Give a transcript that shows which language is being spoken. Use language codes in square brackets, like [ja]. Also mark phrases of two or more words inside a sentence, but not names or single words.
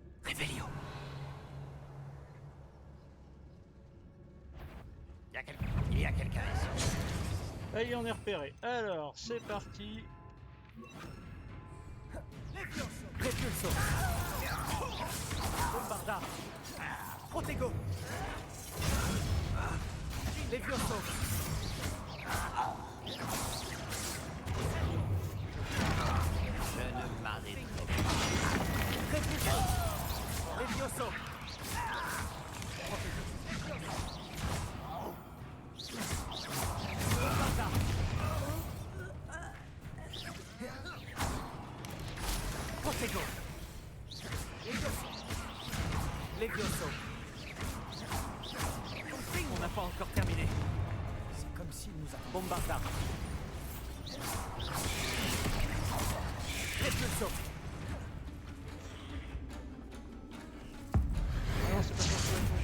[fr] Revelio. Il y a quelqu'un ici. Allez, on est repéré. Alors, c'est parti. Repulso. Bombarda. Protego. Levioso. Je ne m'arrêterai Repulso. Levioso. Bombarda. Protego. Levioso. On n'a pas encore terminé. C'est comme s'il nous a... Bombarda. Repulso. Ah non, c'est pas ça.